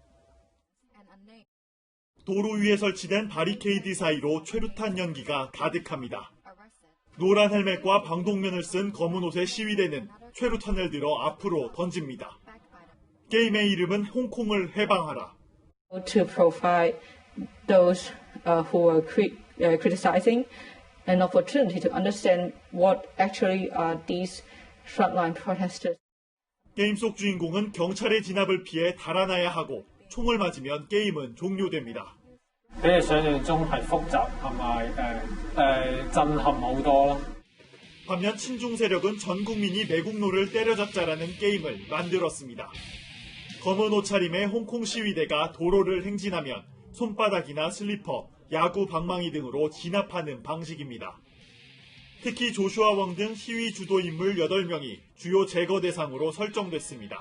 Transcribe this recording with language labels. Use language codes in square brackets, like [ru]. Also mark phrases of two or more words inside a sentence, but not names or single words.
[ko] 도로 위에 설치된 바리케이드 사이로 최루탄 연기가 가득합니다. 노란 헬멧과 방독면을 쓴 검은 옷의 시위대는 최루탄을 들어 앞으로 던집니다. 게임의 이름은 홍콩을 해방하라. [en] To provide those who are criticizing an opportunity to understand what actually are these frontline protesters. [ko] 게임 속 주인공은 경찰의 진압을 피해 달아나야 하고 총을 맞으면 게임은 종료됩니다. [yue] 比你想象中係複雜同埋震撼好多咯。 [ko] 반면 친중 세력은 전 국민이 매국노를 때려잡자라는 게임을 만들었습니다. 검은 옷차림의 홍콩 시위대가 도로를 행진하면 손바닥이나 슬리퍼, 야구 방망이 등으로 진압하는 방식입니다. 특히 조슈아 웡 등 시위 주도 인물 8명이 주요 제거 대상으로 설정됐습니다.